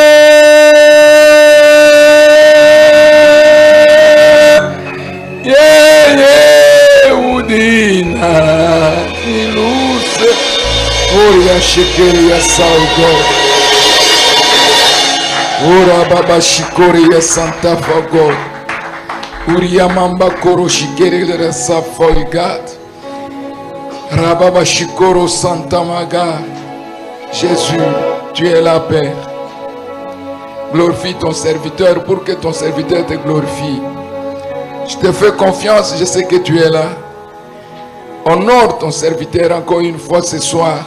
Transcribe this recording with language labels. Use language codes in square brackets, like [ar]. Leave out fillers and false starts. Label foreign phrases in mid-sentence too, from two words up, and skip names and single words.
[fr] Yeye udina niluse Oria shikeri ya saugo Ora baba shikori ya santa fago Uria mamba koro shikeri ya safoigat Rababa shikoro santa maga Jésus, tu es là, Père. Glorifie ton serviteur pour que ton serviteur te glorifie. Je te fais confiance, je sais que tu es là. Honore ton serviteur encore une fois ce soir.